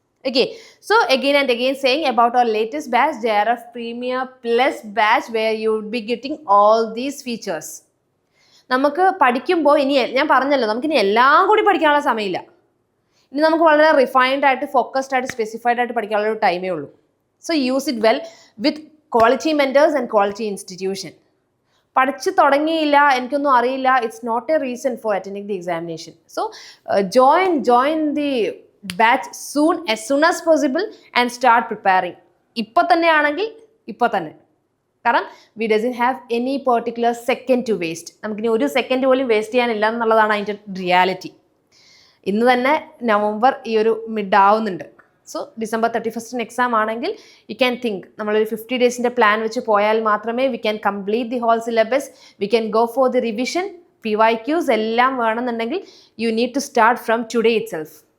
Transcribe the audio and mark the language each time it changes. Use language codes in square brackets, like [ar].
[en] Okay, so again and again saying about our latest batch, JRF Premier Plus batch, where you would be getting all these features. [ml] നമുക്ക് പഠിക്കുമ്പോൾ ഇനി ഞാൻ പറഞ്ഞല്ലോ, നമുക്കിനി എല്ലാം കൂടി പഠിക്കാനുള്ള സമയമില്ല. ഇനി നമുക്ക് വളരെ റിഫൈൻഡ് ആയിട്ട്, ഫോക്കസ്ഡ് ആയിട്ട്, സ്പെസിഫൈഡ് ആയിട്ട് പഠിക്കാനുള്ള ഒരു ടൈമേ ഉള്ളൂ. [en] So use it well with quality mentors and quality institution. [ml] പഠിച്ച് തുടങ്ങിയില്ല, എനിക്കൊന്നും അറിയില്ല, [en] It's not a reason for attending the examination. So join the batch as soon as possible and start preparing. [ml] ഇപ്പോൾ തന്നെ ആണെങ്കിൽ ഇപ്പോൾ തന്നെ, കാരണം [en] We doesn't have any particular second to waste. [ml] നമുക്കിനി ഒരു സെക്കൻഡ് പോലും വേസ്റ്റ് ചെയ്യാനില്ല എന്നുള്ളതാണ് അതിൻ്റെ റിയാലിറ്റി. ഇന്ന് തന്നെ നവംബർ ഈ ഒരു മിഡ് ആവുന്നുണ്ട്. സോ December 31 എക്സാം ആണെങ്കിൽ [en] you can think [ml] നമ്മളൊരു 50 ഡേയ്സിൻ്റെ പ്ലാൻ വെച്ച് പോയാൽ മാത്രമേ [en] we can complete the whole syllabus, we can go for the revision, [ml] PYQs എല്ലാം വേണമെന്നുണ്ടെങ്കിൽ [en] You need to start from today itself.